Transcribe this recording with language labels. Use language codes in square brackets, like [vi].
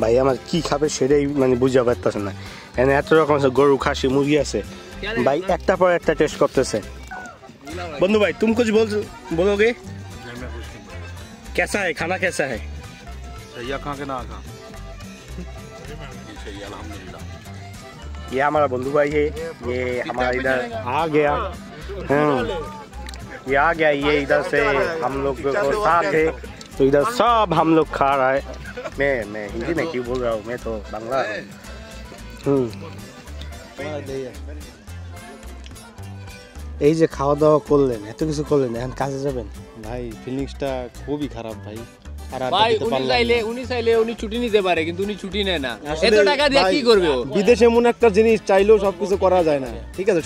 [bn] আমার কি খাবে সেটাই মানে বুঝতে পারতেছে না। এখানে এত রকম আছে, গরু, খাসি, মুরগি আছে ভাই, একটা পর একটা টেস্ট করতেছে। [hi] বন্ধু भाई तुम कुछ बोलोगे? कैसा है खाना, कैसा है? सही खा के ना खा सही अल्हम्दुलिल्लाह। ये हमारा बंधु भाई है, ये हमारा इधर आ गया। ये आ गया, ये इधर से हम लोग को साथ है, तो इधर सब हम लोग खा रहा है। मैं हिंदी में क्यों बोल रहा हूँ, मैं तो बांग्ला हूँ। [bn] এই যে খাওয়া দাওয়া করলেন, এত কিছু করলেন, এখন কাজে যাবেন ভাই ফিলিংসটা খুবই খারাপ ভাই। ভাই উনি চাইলে উনি ছুটি নিতে পারে, কিন্তু উনি ছুটি নেয় না। এত টাকা দিয়ে কি করবে ও? বিদেশে এমন একটা জিনিস চাইলেও সবকিছু করা যায় না, ঠিক আছে?